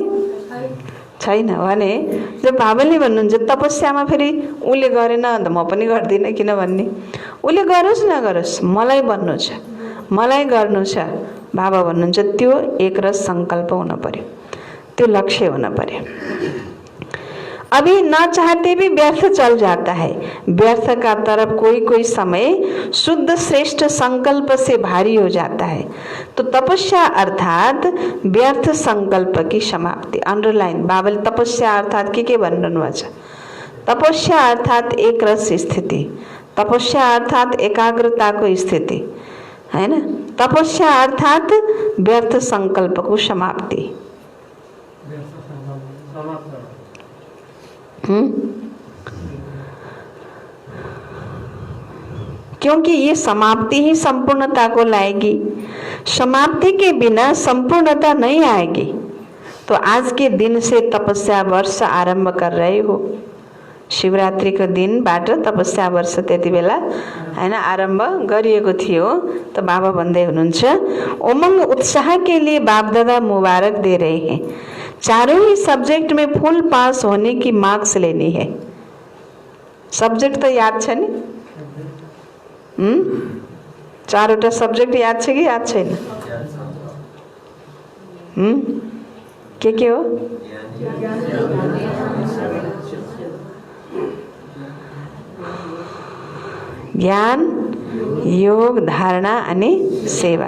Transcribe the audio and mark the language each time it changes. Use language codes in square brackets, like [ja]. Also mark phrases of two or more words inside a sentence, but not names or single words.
[ne] छैन भने जब बाबाले भन्नुहुन्छ तपस्यामा फेरि उसले गरेन त म पनि गर्दिनँ किन भन्ने? उसले गरोस् नगरोस् मलाई बन्नु छ, मलाई गर्नु छ। बाबा भन्नुहुन्छ त्यो एकरस संकल्प हुन पर्यो, त्यो लक्ष्य हुन पर्यो। [hi] अभी न चाहते भी व्यर्थ चल जाता है। व्यर्थ का तरफ कोई कोई समय शुद्ध श्रेष्ठ संकल्प से भारी हो जाता है। तो तपस्या अर्थात व्यर्थ संकल्प की समाप्ति। [ne] अंडरलाइन बाबल तपस्या अर्थात के भन्नु छ? [hi] तपस्या अर्थात एक रस स्थिति, तपस्या अर्थात एकाग्रता को स्थिति, है ना? तपस्या अर्थात व्यर्थ संकल्प को समाप्ति। क्योंकि ये समाप्ति ही संपूर्णता को लाएगी। समाप्ति के बिना संपूर्णता नहीं आएगी। तो आज के दिन से तपस्या वर्ष आरंभ कर रहे हो। [ne] शिवरात्रि को दिनबाट तपस्या वर्ष त्यति बेला हैन आरम्भ गरिएको थियो। [hi] तो [ne] बाबा भन्दै हुनुहुन्छ, [hi] उमंग उत्साह के लिए बाप दादा मुबारक दे रहे हैं। चारों ही सब्जेक्ट में [en] full pass [hi] होने की मार्क्स लेनी है। [ne] सब्जेक्ट तो याद छ नि? चारवटा सब्जेक्ट याद छ कि याद छैन? के हो? ज्ञान, योग, धारणा अनि सेवा।